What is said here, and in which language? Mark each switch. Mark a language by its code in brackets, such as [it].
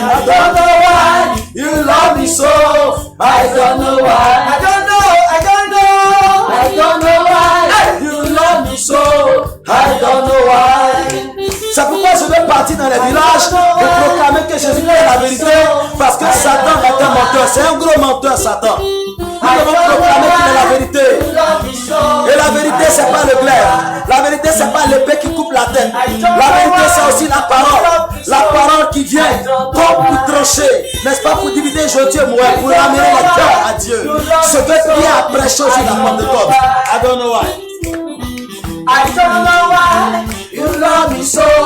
[en] I don't know why you love me so. I don't know why. I don't know why you love me so. I don't know why. [fr] C'est pourquoi je vais partir dans les villages et proclamer que Jésus est la vérité. Parce que Satan est un menteur. C'est un gros menteur, Satan. Nous devons proclamer qu'il est la vérité. Et la vérité, c'est pas le glaive. La vérité, c'est pas l'épée qui coupe la tête. La vérité, c'est aussi la parole. La parole qui vient comme pour trancher. N'est-ce pas, pour diviser aujourd'hui moi, pour ramener le cœur à Dieu. Ce que Pierre a prêché aussi la Pentecôte. [en] I don't know why. I don't know why you love me so.